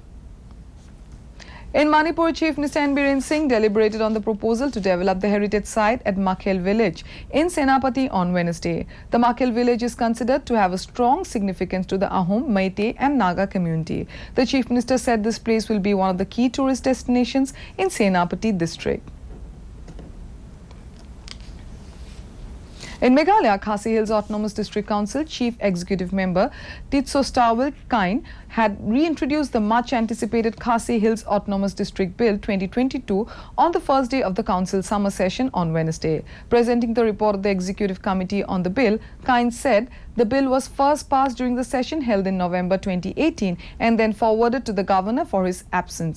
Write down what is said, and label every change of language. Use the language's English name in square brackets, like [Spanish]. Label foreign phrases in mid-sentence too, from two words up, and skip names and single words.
[English] In Manipur, Chief Minister N. Biren Singh deliberated on the proposal to develop the heritage site at Makhel village in Senapati on Wednesday. The Makhel village is considered to have a strong significance to the Ahom, Meitei and Naga community. The Chief Minister said this place will be one of the key tourist destinations in Senapati district. In Meghalaya, Khasi Hills Autonomous District Council Chief Executive Member Titsostawil Kain had reintroduced the much-anticipated Khasi Hills Autonomous District Bill 2022 on the first day of the Council summer session on Wednesday. Presenting the report of the Executive Committee on the bill, Kain said the bill was first passed during the session held in November 2018 and then forwarded to the Governor for his absence.